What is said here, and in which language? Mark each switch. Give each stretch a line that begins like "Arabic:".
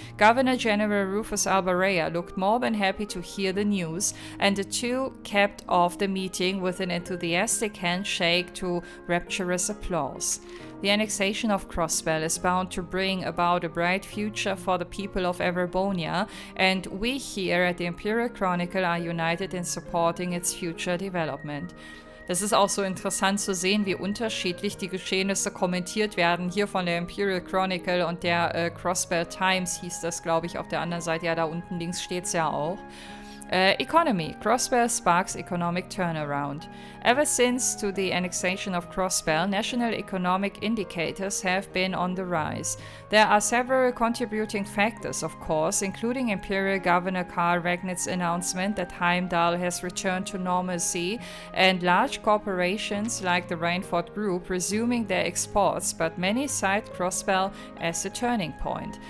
English: Governor General Rufus Albarrea looked more than happy to hear the news, and the two kept off the meeting with an enthusiastic handshake to rapturous applause. The annexation of Crossbell is bound to bring about a bright future for the people of Erebonia, and we here at the Imperial Chronicle are united in supporting its future development.
German: Das ist auch so interessant zu sehen, wie unterschiedlich die Geschehnisse kommentiert werden. Hier von der Imperial Chronicle und der Crossbell Times hieß das, glaube ich, auf der anderen Seite. Ja, da unten links steht es ja auch.
English: Economy. Crossbell sparks economic turnaround. Ever since to the annexation of Crossbell, national economic indicators have been on the rise. There are several contributing factors, of course, including Imperial Governor Karl Ragnitz' announcement that Heimdall has returned to normalcy, and large corporations like the Rainford Group resuming their exports, but many cite Crossbell as a turning point.